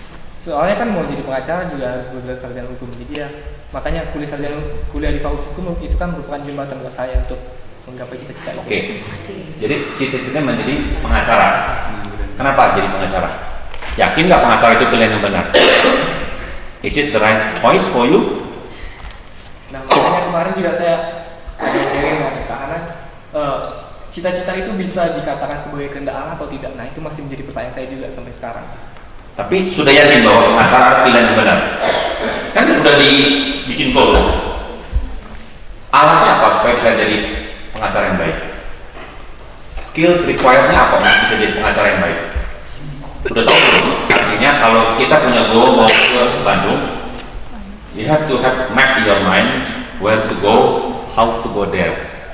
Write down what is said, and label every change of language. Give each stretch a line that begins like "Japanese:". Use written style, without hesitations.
Indonesian: Soalnya kan mau jadi pengacara juga harus belajar sarjana hukum. Jadi ya makanya kuliah di fakultas hukum itu kan merupakan jembatan buat saya untuk menggapai cita-cita. Jadi cita-citanya menjadi pengacara. Kenapa jadi pengacara? Yakin nggak pengacara itu pilihan yang benar?
English: Is it the right choice for you?
Indonesian: Nah makanya kemarin juga saya sharing karena cita-cita itu bisa dikatakan sebagai kehendak Allah atau tidak. Nah itu masih menjadi pertanyaan saya juga sampai sekarang. Tapi sudah yakin bahwa pengacara pilihan yang benar? Kan udah dibikin goal. Alatnya apa supaya bisa jadi pengacara yang baik? Skills requirednya apa untuk bisa jadi pengacara yang baik? Udah tahu belum? Artinya kalau kita punya goal mau ke Bandung,
English: you have to have map in your mind where to go, how to go there.